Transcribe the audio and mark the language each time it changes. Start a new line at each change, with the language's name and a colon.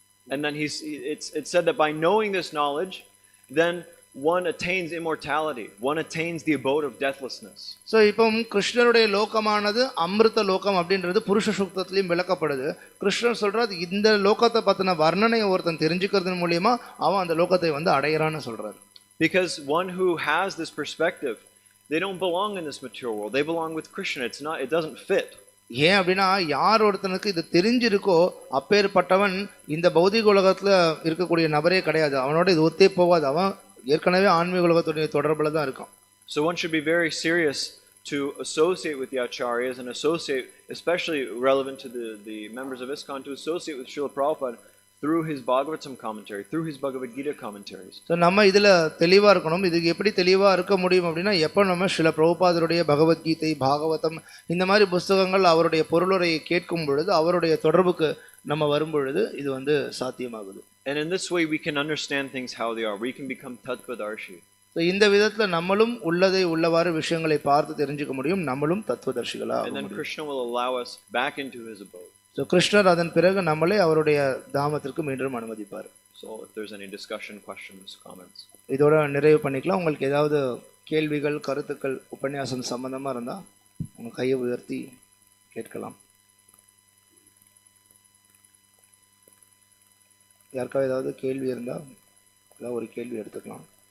English: And then it's said that by knowing this knowledge, then one attains immortality, one attains the abode of deathlessness.
Tamil: So இப்போ கிருஷ்ணருடைய லோகமானது அமிர்த லோகம் அப்படின்றது புருஷ சூக்தத்திலையும் விளக்கப்படுது. கிருஷ்ணர் சொல்றாரு இந்த லோகத்தை பற்றின வர்ணனையை ஒருத்தன் தெரிஞ்சுக்கிறது மூலியமா அவன் அந்த லோகத்தை வந்து அடையிறான்னு சொல்றாரு.
English: Because one who has this perspective, they don't belong in this material world. They belong with Krishna. It doesn't fit.
Tamil: ஏன் அப்படின்னா யார் ஒருத்தனுக்கு இது தெரிஞ்சிருக்கோ அப்பேற்பட்டவன் இந்த பௌதிக உலகத்துல இருக்கக்கூடிய நபரே கிடையாது. அவனோட இது ஒத்தே போகாது. அவன் ஏற்கனவே ஆன்மீக உலகத்துடைய தொடர்புல தான் இருக்கான்.
English: So one should be very serious to associate with the acharyas and associate, especially relevant to the members of ISKCON, to associate with Srila Prabhupada through his Bhagavatam commentary, through his Bhagavad Gita commentaries.
Tamil: So நம்ம இதில் தெளிவாக இருக்கணும். இதுக்கு எப்படி தெளிவாக இருக்க முடியும் அப்படின்னா எப்போ நம்ம ஸ்ரீல பிரபுபாதருடைய பகவத்கீதை பாகவதம் இந்த மாதிரி புஸ்தகங்கள் அவருடைய பொருளுரையை கேட்கும் பொழுது அவருடைய தொடர்புக்கு நம்ம வரும் பொழுது இது வந்து சாத்தியமாகுது.
English: And in this way we can understand things how they are. We can become Tattvadarshi.
Tamil: So இந்த விதத்தில் நம்மளும் உள்ளதை உள்ளவாறு விஷயங்களை பார்த்து தெரிஞ்சுக்க முடியும். நம்மளும் தத்துவதர்ஷிகளாக.
English: And then Krishna will allow us back into his abode.
Tamil: So கிருஷ்ணர் அதன் பிறகு நம்மளே அவருடைய தாமத்திற்கு மீண்டும் அனுமதிப்பார்.
English: So if there's any discussion, questions, comments.
Tamil: இதோட நிறைவு பண்ணிக்கலாம். உங்களுக்கு ஏதாவது கேள்விகள் கருத்துக்கள் உபன்யாசம் சம்பந்தமாக இருந்தால் உங்கள் கையை உயர்த்தி கேட்கலாம். யாருக்காவது ஏதாவது கேள்வி இருந்தால் ஏதாவது ஒரு கேள்வி எடுத்துக்கலாம்.